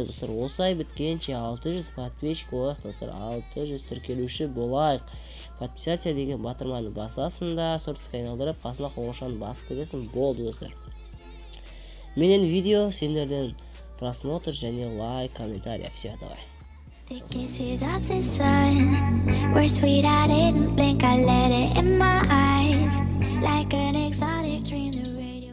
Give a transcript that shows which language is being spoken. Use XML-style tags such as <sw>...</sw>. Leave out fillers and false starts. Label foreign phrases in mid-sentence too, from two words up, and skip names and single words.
<kk>Достар, осы ай біткенше 600 подписчик болайық, достар, 600 тіркелуші болайық. Подписаться деген батырманы басасында, сортысқа айналдырып, қасына қоңыршаны басып кетесің, болды, достар. Менен видео, сендерден просмотр және лайк, комментарий.</kk> <ru>Все, давай.</ru> <en>The kisses of the sun were sweet, I didn't blink, I let it in my eyes like an exotic dream.</en>